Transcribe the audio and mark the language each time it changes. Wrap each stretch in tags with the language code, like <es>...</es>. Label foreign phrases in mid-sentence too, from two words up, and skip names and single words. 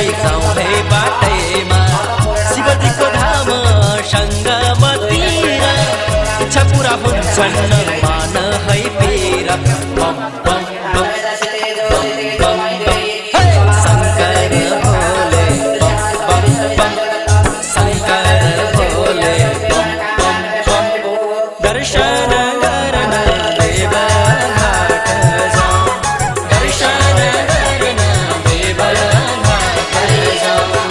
<ne>जाऊ हे बाटैमा शिवजीको धाम संगमतिर इच्छा पूरा हुन्छन् मान है पीर</ne> <hi>बम बम बम बम</hi> <ne>बम शंकर भोले बम बम बम शंकर भोले बम बम बम दर्शन गर्न देवघाट जाऊ दर्शन गर्न देवघाट जाऊ</ne>